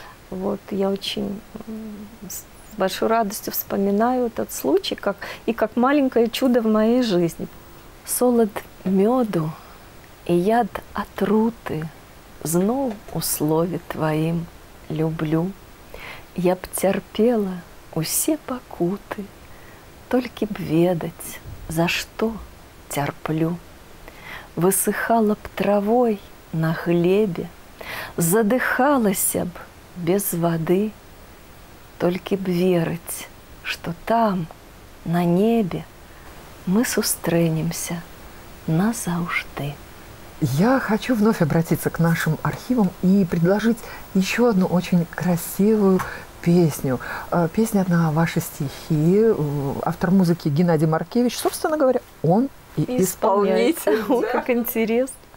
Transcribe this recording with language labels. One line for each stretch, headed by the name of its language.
Russian: Вот, я очень с большой радостью вспоминаю этот случай, как маленькое чудо в моей жизни.
Belarusian: Солод меду и яд отруты знов у слове твоим люблю. Я б терпела усе пакуты, толькі б ведаць, за што цярплю. Высыхала б травой на глебе, задыхалася б без воды, толькі б верыць, што там, на небе, мы сустрэнемся назаўжды.
Russian: Я хочу вновь обратиться к нашим архивам и предложить еще одну очень красивую песню. Песня на ваши стихи. Автор музыки Геннадий Маркевич. Собственно говоря, он и исполнитель. Как интересно.